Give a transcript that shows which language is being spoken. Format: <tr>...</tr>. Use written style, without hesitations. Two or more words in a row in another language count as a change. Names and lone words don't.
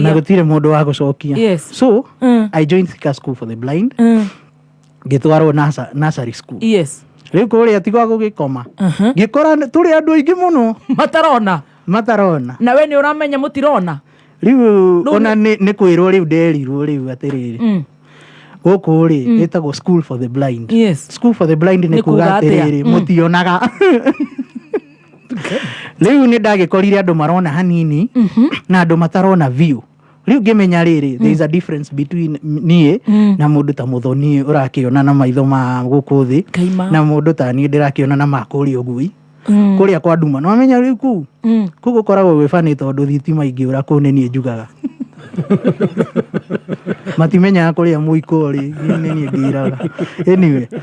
<ki>na gũtirĩ mũndũ wa gũcokia</ki> <en>so I joined Thika School for the Blind</en> <ki>ngĩtwarwo</ki> <en>nursery school</en> <ki>rĩu kũrĩa tigwa gũgĩkoma ngĩkora tũrĩ andũ aingĩ mũno matarona na we nĩ ũramenya mũtirona rĩu ona nĩ kwĩrwo rĩu nderirwo rĩu atĩrĩrĩ gũkũ rĩ ĩtagwo</ki> <en>school for the blind school for the blind</en> <ki>nĩ kuga atĩrĩrĩ mũtionaga rĩu nĩ ndagĩkorire andũ marona hanini na andũ matarona view rĩu ngĩmenya rĩrĩ</ki> <en>there is a difference between</en> <ki>niĩ na mũndũ ta mũthoni ũrakĩona na maitho ma gũkũ thĩ na mũndũ ta niĩ ndĩrakĩona na makũrĩa ũgui kũrĩa kwa nduma no amenya rĩu kũu gũkoragwo gwĩ funny tondũ thitima ingĩũra kũu nĩ niĩ njugaga matimenyaga kũrĩa mũiko rĩ nĩ niĩ ngĩiraga anyway</ki>